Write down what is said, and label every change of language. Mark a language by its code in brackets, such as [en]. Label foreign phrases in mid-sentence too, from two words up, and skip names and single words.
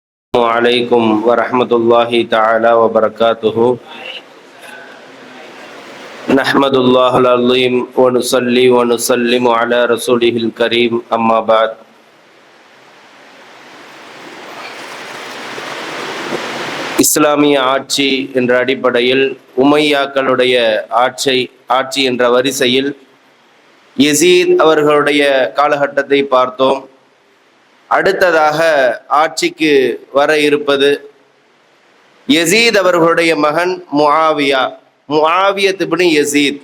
[ar] عليكم ورحمة الله تعالى وبركاته. نحمد الله العظيم ونصلي ونسلم على رسوله الكريم أما بعد. [ta] இஸ்லாமிய ஆட்சி என்ற அடிப்படையில் உமையாக்களுடைய ஆட்சி என்ற வரிசையில் யசீத் அவர்களுடைய காலகட்டத்தை பார்த்தோம். அடுத்ததாக ஆட்சிக்கு வர இருப்பது யசீத் அவர்களுடைய மகன் முஆவியத் இப்னு யசீத்.